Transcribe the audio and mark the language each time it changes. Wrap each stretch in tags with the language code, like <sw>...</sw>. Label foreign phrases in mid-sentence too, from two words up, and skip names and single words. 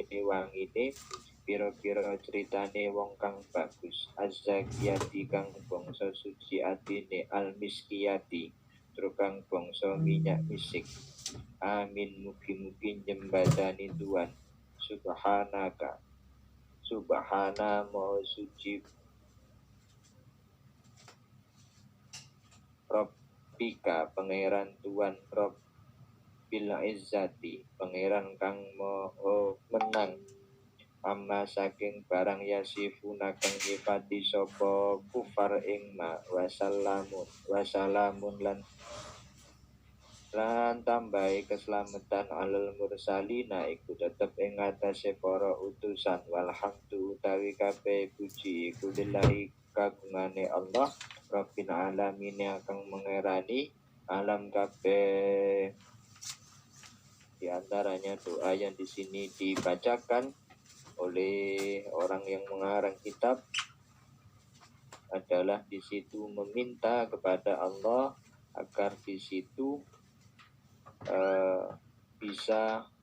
<jv>wangine pira-pira ceritane wong kang bagus az-zakiyati kang bangsa suci atine al-miskiyati tukang bangsa minyak misik amin mugi-mugi jembatani tuan</jv> <ar>سبحانك سبحان</ar> <jv>maha suci Rabbika pangeran tuan</jv> <ar>رب العزة</ar> <jv>pangeran kang maha menang amma saking barang yasifuna kang nyifati sapa kufar ing ma wasalamun lan lan tambahi keselamatan</jv> <ar>على المرسلين</ar> <jv>iku tetep ing atase para utusan. Walhamdu utawi kabeh puji iku lillahi kagungane Allah</jv> <ar>رب العالمين</ar> <jv>kang mengerani alam kabeh.</jv> <id>Di antaranya doa yang di sini dibacakan oleh orang yang mengarang kitab adalah di situ meminta kepada Allah agar di situ bisa</id>